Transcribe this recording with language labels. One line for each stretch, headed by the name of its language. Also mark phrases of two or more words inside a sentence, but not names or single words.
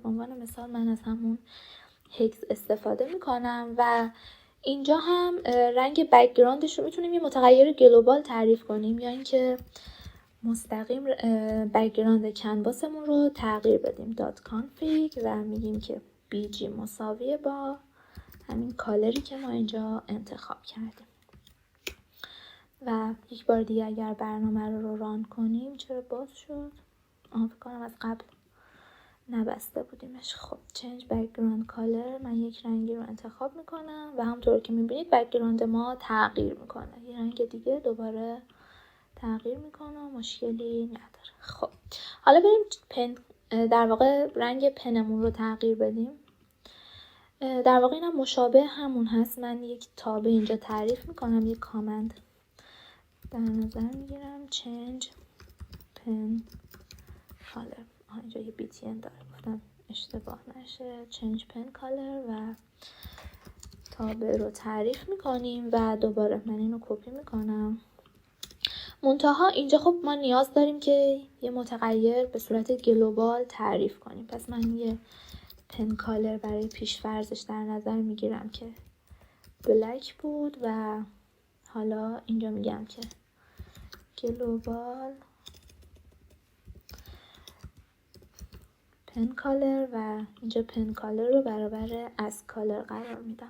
Persian: به عنوان مثال من از همون هکس استفاده میکنم و اینجا هم رنگ بک‌گراندش رو میتونیم یه متغیر گلوبال تعریف کنیم یا اینکه مستقیم بک‌گراند کنواسمون رو تغییر بدیم .config و میگیم که bg مساویه با همین کالری که ما اینجا انتخاب کردیم. و یک بار دیگه اگر برنامه رو ران کنیم چرا باز شد؟ فکر کنم از قبل نبسته بودیمش. خب
English: change background color
Persian: من یک رنگی رو انتخاب میکنم و همونطور که میبینید بک‌گراند ما تغییر میکنه، یه رنگ دیگه دوباره تغییر میکنه و مشکلی نداره. خب حالا بریم در واقع رنگ پنمون رو تغییر بدیم. در واقع اینم مشابه همون هست. من یک تابه اینجا تعریف میکنم، یک کامند در نظر میگیرم
English: change pen color.
Persian: اینجا یه btn داره، گفتم اشتباه نشه.
English: change pen color
Persian: و تابه رو تعریف میکنیم و دوباره من اینو کپی میکنم. منتها اینجا خب ما نیاز داریم که یه متغیر به صورت گلوبال تعریف کنیم. پس من یه
English: pen color
Persian: برای پیش‌فرضش در نظر میگیرم که بلک بود و حالا اینجا میگم که
English: global pen color
Persian: و اینجا
English: pen color
Persian: رو برابر از کالر قرار میدم.